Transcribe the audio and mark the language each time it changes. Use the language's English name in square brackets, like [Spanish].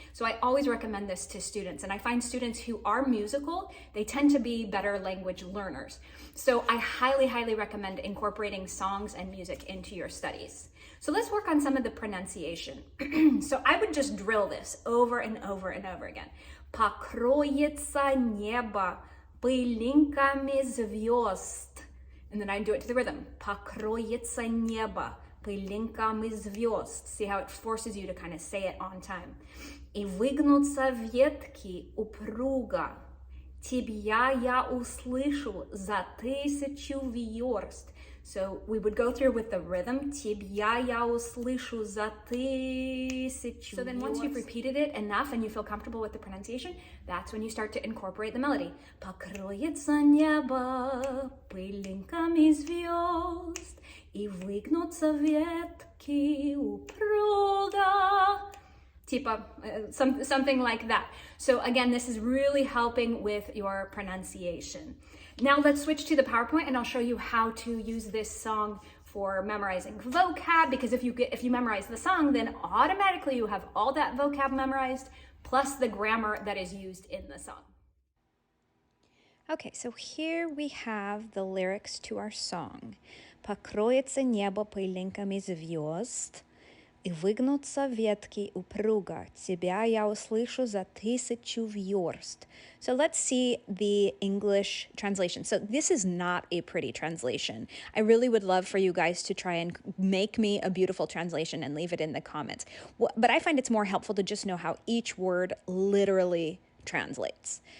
[English] So I always recommend this to students, and I find students who are musical, they tend to be better language learners. So I highly, highly recommend incorporating songs and music into your studies. So let's work on some of the pronunciation. So I would just drill this over and over and over again. [Russian] Покроется небо пылинками звезд. [English] And then I do it to the rhythm. [Russian] Покроется небо пылинками звезд. [English] See how it forces you to kind of say it on time. [Russian] И выгнутся ветки упруго. Тебя я услышу за 1000 верст. [English] So we would go through with the rhythm. [Russian] Тебя я услышу за 1000. [English] So then once you've repeated it enough and you feel comfortable with the pronunciation, that's when you start to incorporate the melody. [Russian] Покроется небо пылинками звезд, и выгнутся ветки упруго. [English] Something like that. So again, this is really helping with your pronunciation. Now let's switch to the PowerPoint, and I'll show you how to use this song for memorizing vocab, because if you memorize the song, then automatically you have all that vocab memorized, plus the grammar that is used in the song. Okay, so here we have the lyrics to our song. [Russian] Покроется небо пылинками звезд, и выгнутся ветки упруго. Тебя я услышу за 1000 верст. [English] So let's see the English translation. So this is not a pretty translation. I really would love for you guys to try and make me a beautiful translation and leave it in the comments. But I find it's more helpful to just know how each word literally translates.